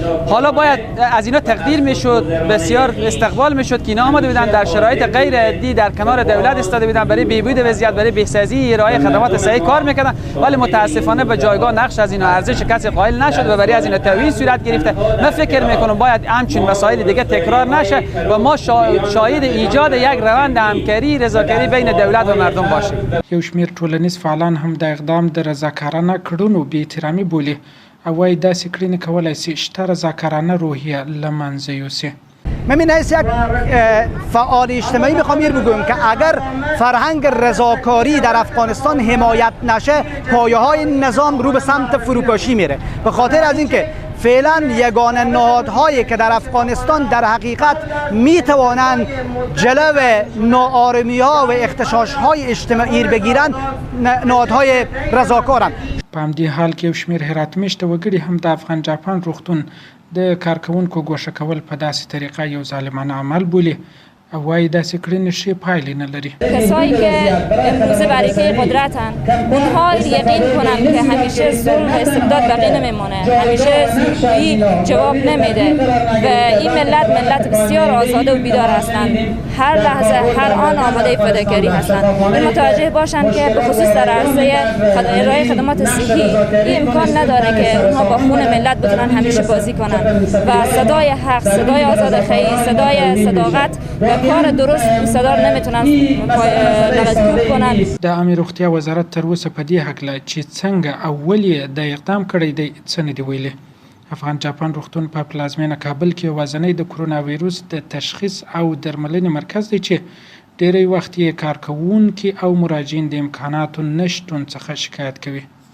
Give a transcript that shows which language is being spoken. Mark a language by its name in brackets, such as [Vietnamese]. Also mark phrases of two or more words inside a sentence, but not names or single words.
[Persian] حالا باید از اینا تقدیر میشد، بسیار استقبال میشد که اینا آمده بودن در شرایط غیر عادی در کنار دولت ایستاده بودن برای بهبود وضعیت، برای بهسازی ارائه خدمات صحی کار میکردن، ولی متاسفانه به جایگاه نقش از اینا ارزش کسی قائل نشد و برای از اینا توهین صورت گرفته. من فکر میکنم باید همچین مسائل دیگه تکرار نشه و ما شاهد ایجاد یک روند همکاری رضاکاری بین دولت و مردم باشیم. [Pashto] یو شمېر ټولنیز فعالان هم د اقدام د رضاکارانه کړنو بې احترامي بولي او وایي داسې کړنې کولی سي شته رضاکارانه روحیه له منځه یوسي. [Persian] من از یک فعال اجتماعی میخوام این بگویم که اگر فرهنگ رضاکاری در افغانستان حمایت نشه پایه های نظام رو به سمت فروپاشی میره. به خاطر از اینکه فعلا یگانه نهادهایی که در افغانستان در حقیقت میتوانند جلو ناآرامی‌ها و اختشاش‌های اجتماعی بگیرند نهادهای رضاکارند. [Pashto] په همدې حال کې یو شمېر هرات میشته وګړي هم د افغان جاپان روغتون د کارکوونکو ګوښه کول په داسې طریقه یو ظالمانه عمل بولي او وایي داسې کړنې ښې پایلې نه لري. [Persian] کسایی که امروزه برکه قدرتن اونها یقین کنن که همیشه ظلم و استبداد باقی نمیمونه، همیشه زورگویی جواب نمیده و این ملت بسیار آزاده و بیدار هستند. هر لحظه هر آن آماده فداکاری هستند. متوجه باشند که به خصوص در عرصه ارائه خدمات صحی این امکان نداره که اونها با خون ملت بتونن همیشه بازی کنن و صدای حق، صدای آزادخواهی، صدای صداقت و کار درست صدار نمیتونن نوازگیر کنن. [Pashto] د عامه روغتیا وزارت تر اوسه په دې هکله چې څنګه او ولې د اقدام کړی دی څه نه دي ویلي. افغان جاپان روغتون په پلازمینه کابل کې یوازینی د کرونا ویروس د تشخیص او درملنې مرکز دی چې ډېری وخت یې کارکوونکي او مراجعین د امکاناتو نشتون څخه شکایت کوي.